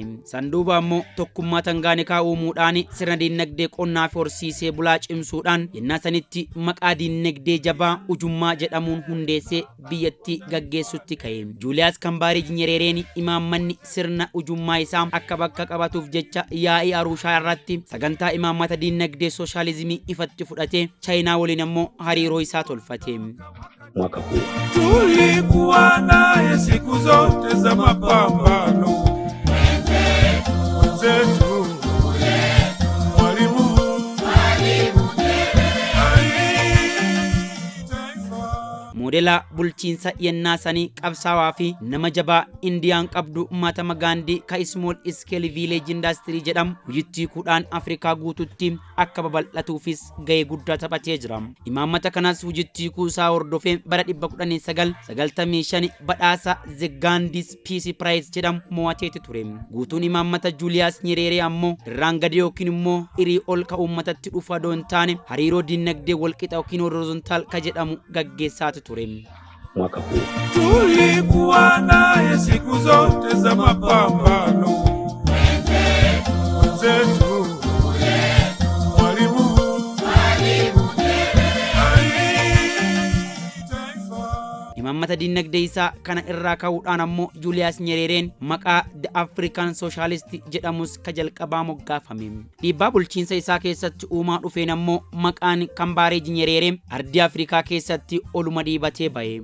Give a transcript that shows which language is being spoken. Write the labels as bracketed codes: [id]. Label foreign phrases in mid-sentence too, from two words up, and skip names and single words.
[om] Sanduuba ammoo tokkummaa Tangaanikaa uumuudhaan sirna diinagdee qonnaa fi horsiisee bulaa cimsuudhaan yennaa sanitti maqaa diinagdee jabaa ujummaa jedhamuun hundeessee biyyattii gaggeessutti ka'e. Juuliyaas Kambaarij Nyerereen imaammanni sirna ujummaa isaa akka bakka qabatuuf jecha yaa'ii Arushaa irratti sagantaa imaammata diinagdee sooshaalizimii ifatti fudhatee Chaayinaa waliin ammoo hariiroo isaa tolfate. [sw] Mwaka huu tulikuwa naye siku zote za mapambano. Mwenzetu Mwalimu [om] modela bulchiinsa yennaasanii qabsaawaa fi nama jabaa Indiyaan qabdu Mahatma Gandhi ka [en] small scale village industry [om] jedhamu hojii kudhaan Afrikaa guututti akka babal'atuufis gahee guddaa taphatee jira. Imaammata kanas hojii kuusaa hordofee bara 1995 badhaasa The Gandhi's Peace Prize jedhamu mo'ateeti ture. Guutuun imaammata Julius Nyerere ammoo irraan gadi yookiin immoo irii ol ka uummatatti dhufa doon taane hariiroo dinagdee walqixa yookiin horizontal ka jedhamu gaggeessaati ture. [sw] Mwaka huu tulikuwa naye siku zote za mapambano. Wenzetu [om] imaammata dinagdee isaa kana irraa ka'uudhaan ammoo Julius Nyerereen maqaa [en] The African Socialist [om] jedhamus ka jalqabaa moggaafame. Dhiibbaa bulchiinsa isaa keessatti uumaa dhufeen ammoo maqaan Kambareej Nyerere ardii Afrikaa keessatti oluma dhiibatee bahe.